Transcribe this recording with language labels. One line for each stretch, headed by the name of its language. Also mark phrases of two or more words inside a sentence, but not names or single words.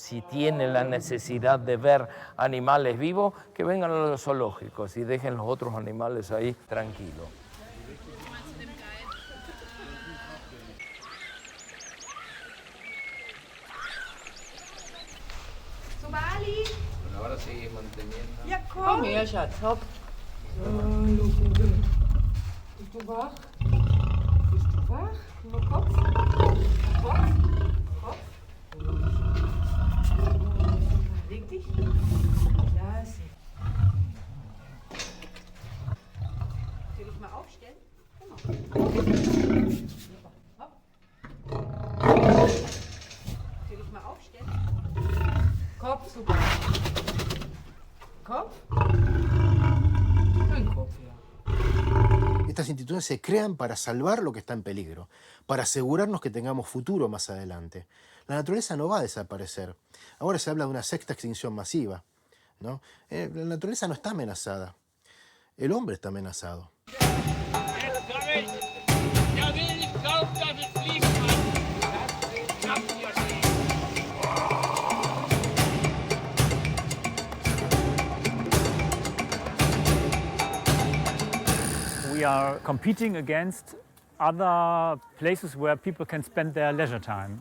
Spanish: Si tienen la necesidad de ver animales vivos, que vengan a los zoológicos y dejen los otros animales ahí tranquilos. Somali? Bueno, ahora sigue manteniendo.
German: Ja, komm her, Schatz, hopp. Bist du wach? Bist du wach? Nur Kopf? Kopf? Kopf? Leg dich. Ja, sehr. Soll ich mal aufstellen? Genau. Hopp. Soll ich mal aufstellen? Kopf, super. Kopf? Ein Kopf, ja.
Spanish: Estas instituciones se crean para salvar lo que está en peligro, para asegurarnos que tengamos futuro más adelante. La naturaleza no va a desaparecer. Ahora se habla de una sexta extinción masiva, ¿no? La naturaleza no está amenazada. El hombre está amenazado.
English: We are competing against other places where people can spend their leisure time.